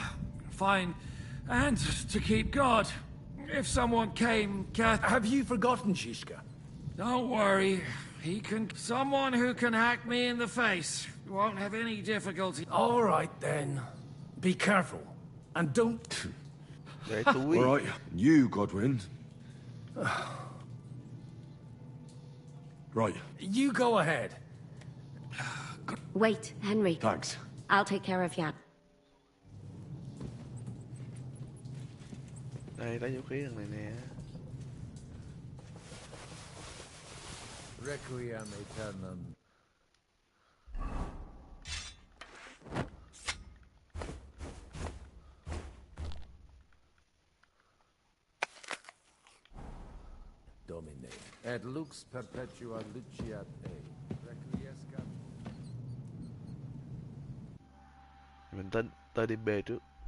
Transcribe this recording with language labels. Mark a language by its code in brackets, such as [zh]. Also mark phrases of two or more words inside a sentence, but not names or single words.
[en] Find... and to keep guard. If someone came, Have you forgotten, Shishka? Don't worry. He can... Someone who can hack me in the face. Won't have any difficulty. All right, then. Be careful. And don't... [vi] Để túi. [en] All right, you, Godwin. Right, You go ahead. Wait, Henry. thanks. I'll take care of Jan. [vi] Đây, lấy vũ khí thằng này nè. [la] Requiem aeternam. Domine. Et lux perpetua luciat ei. Requiescat. [vi] Mình tới đi B trước.